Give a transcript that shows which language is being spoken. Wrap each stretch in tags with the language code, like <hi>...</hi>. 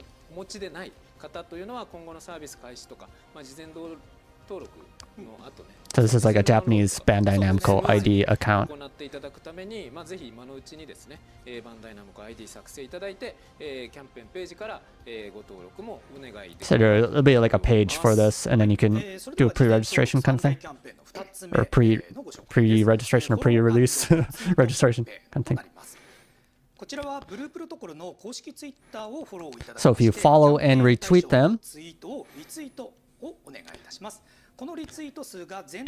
<ja>お持ちでない方というのは今後のサービス開始とか、事前登録の後ね。</ja> <en>So this is like a Japanese Bandai Namco ID account.</en> <ja>行っていただくために、ぜひ今のうちにですね、バンダイナムコ ID 作成いただいて、キャンペーンページから、ご登録もお願いでき</ja> <en>So there'll be like a page for this, and then you can do a pre-registration kind of thing, or pre-registration or pre-release registration kind of thing.</en> <ja>こちらはブループロトコルの公式ツイッターをフォローいただき</ja> <en>So if you follow and retweet them,</en> <ja>ツイートをリツイートをお願いいたします。このリツイート数が全</ja>